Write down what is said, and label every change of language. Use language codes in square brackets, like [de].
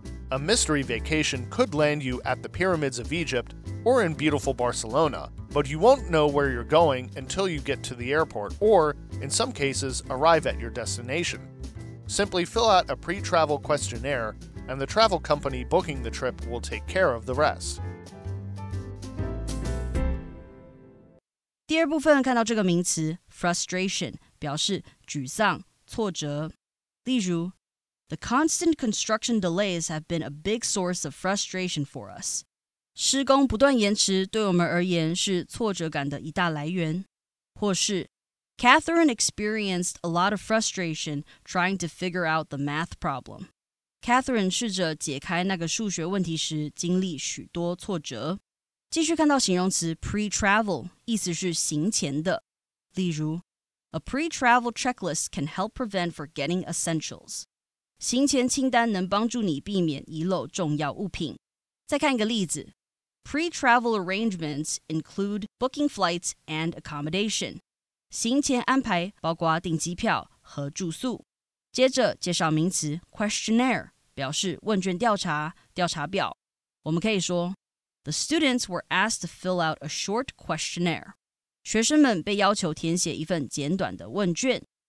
[en] A mystery vacation could land you at the pyramids of Egypt or in beautiful Barcelona, but you won't know where you're going until you get to the airport or, in some cases, arrive at your destination. Simply fill out a pre-travel questionnaire, and the travel company booking the trip will take care of the rest. [zh] 第二部分看到这个名词 frustration 表示沮丧、挫折。例如 [en] The constant construction delays have been a big source of frustration for us. [zh] 施工不断延迟对我们而言是挫折感的一大来源。或是 [en] Catherine experienced a lot of frustration trying to figure out the math problem. [zh] Catherine 试着解开那个数学问题时经历许多挫折。继续看到形容词 pre-travel 意思是行前的。例如 [en] A pre-travel checklist can help prevent forgetting essentials. [zh] 行前清单能帮助你避免遗漏重要物品。再看一个例子 [en] Pre-travel arrangements include booking flights and accommodation. [zh] 行前安排包括订机票和住宿。接着介绍名词 questionnaire 表示问卷调查、调查表。我们可以说 [en] The students were asked to fill out a short questionnaire. [zh] 学生们被要求填写一份简短的问卷。